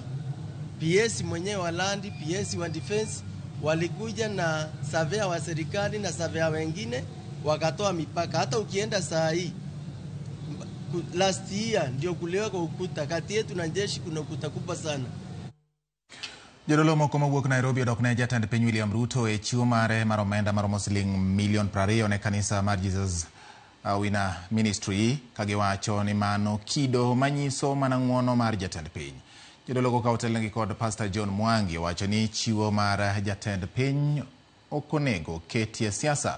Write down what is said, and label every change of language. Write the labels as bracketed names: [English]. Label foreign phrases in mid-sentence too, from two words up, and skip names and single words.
[Swahili] PS mwenyewe wa land, PS wa defense walikuja na surveyor wa serikali na surveyor wengine wakatoa mipaka. Hata ukienda saa hii [English] last year [Swahili] ndio kuliweka ukuta kati yetu na jeshi, kuna ukuta kubwa sana. [Luo (Kenya and Tanzania)] Jodolo moko mawuok Nairobi odok ne jatend piny William Ruto e chiwo mare mar omenda maromo siling milion 20 ne kanisa mar Jesus Win Ministry kagiwacho ni mano kido manyiso mana ng'uono mar jatend piny. Jodolo go kautelnegi kod Pastor John Mwangi wacho ni chiwo mar jatend piny okonego ketie siasa.